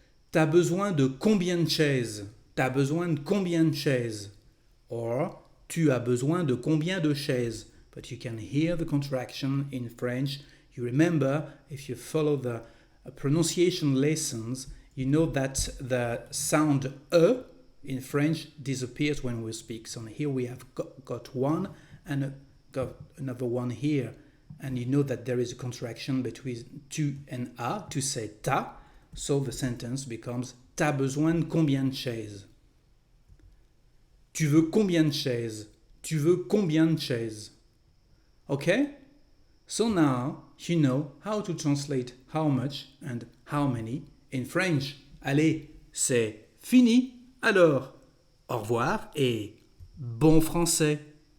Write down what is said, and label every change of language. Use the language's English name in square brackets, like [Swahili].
[French] T'as besoin de combien de chaises? T'as besoin de combien de chaises? Or, tu as besoin de combien de chaises? [English] But you can hear the contraction in French. You remember, if you follow the pronunciation lessons, you know that the sound E in French disappears when we speak. So here we have got one and got another one here. And you know that there is a contraction between tu and a to say ta. So the sentence becomes [French] t'as besoin de combien de chaises? Tu veux combien de chaises? Tu veux combien de chaises? [English] Okay? So now you know how to translate how much and how many in French. [French] Allez, c'est fini. Alors, au revoir et bon français.